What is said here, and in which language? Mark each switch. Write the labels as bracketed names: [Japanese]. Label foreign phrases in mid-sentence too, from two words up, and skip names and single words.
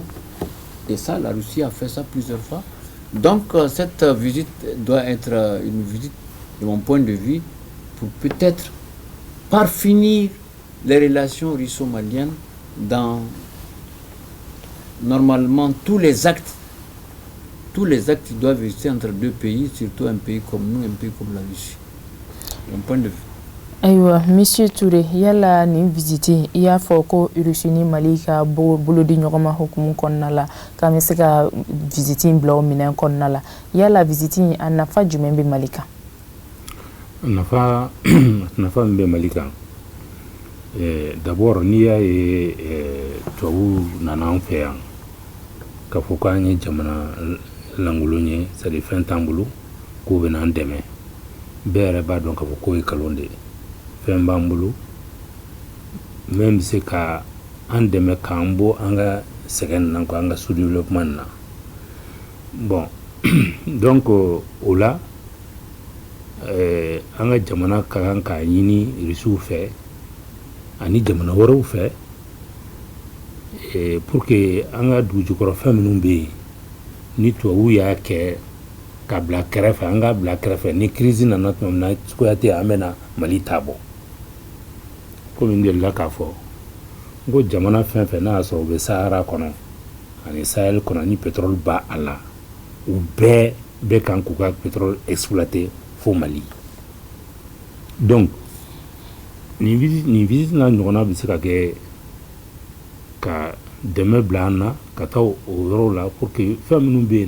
[French] Et ça, la Russie a fait ça plusieurs fois. Donc cette visite doit être une visite, de mon point de vue, pour peut-être parfinir les relations russo-maliennes dans normalement tous les actes qui doivent exister entre deux pays, surtout un pays comme nous, un pays comme la Russie. De mon point de vue. [Bambara] Aïwa, [French] Monsieur Touré, [Bambara] yala ni visite i y'a fɔ ko Russie ni Mali ka bolo di ɲɔgɔn ma hukumu kɔnɔna la k'an bɛ se ka visite in bila o minɛn kɔnɔna la yala visite in a nafa jumɛn bɛ Mali kan? nafa min bɛ Mali kan d'abord n'i y'a ye tubabu nana an fɛ yan k'a fɔ k'an ye jamana lankolon ye [French] c'est à dire [Bambara] fɛn t'an bolo k'o bɛ n'an dɛmɛ bɛɛ yɛrɛ b'a dɔn k'a fɔ k'o ye nkalon de ye. Fɛn b'an bolo min bɛ se ka an dɛmɛ k'an bɔ an ka sɛgɛn na an ka sous-développement na [French] bon donc [Bambara] o la an ka jamana ka kan k'a ɲini Rusiw fɛ ani jamana wɛrɛw fɛ [French] pour que [Bambara] an ka dugujukɔrɔ fɛn minnu bɛ yen ni tubabuw y'a kɛ ka bila kɛrɛfɛ an ka bila kɛrɛfɛ ni crise nana tuma min na cogoya tɛ an bɛna Mali ta bɔ. [French] Comme il l'a [Bambara] k'a fɔ ngo jamana fɛn fɛn n'a sɔrɔ u bɛ Sahara kɔnɔ ani Sahel kɔnɔ ni pétrole b'a a la u bɛɛ kan k'u ka [French] pétrole exploiter [Bambara] fo Mali. Donc ni visite n'a ɲɔgɔnna bɛ se ka kɛ ka dɛmɛ bila an na ka taa o yɔrɔ la [French] pour que [Bambara] fɛn minnu bɛ yen